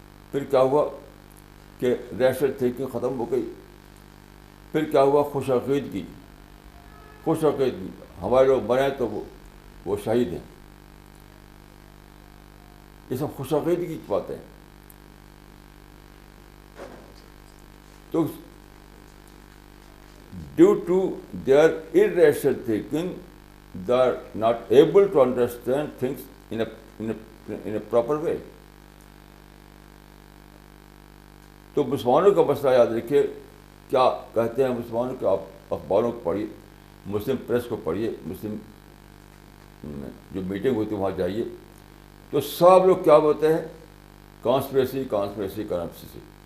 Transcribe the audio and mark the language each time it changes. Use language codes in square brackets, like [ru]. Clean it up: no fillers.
[ur] پھر کیا ہوا کہ ریشنل تھنکنگ ختم ہو گئی. پھر کیا ہوا؟ خوش عقیدگی. خوش عقیدگی، ہمارے لوگ مریں تو وہ شہید ہیں. یہ سب خوش عقیدگی کی باتیں ہیں. [en] تو due to their irrational thinking they are not able to understand things in a proper way. [ur] تو مسلمانوں کا مسئلہ یاد رکھیے، کیا کہتے ہیں مسلمانوں کے؟ آپ اخباروں کو پڑھیے، مسلم پریس کو پڑھیے، مسلم جو میٹنگ ہوتی ہے وہاں جائیے، تو سب لوگ کیا بولتے ہیں؟ Conspiracy, conspiracy, conspiracy.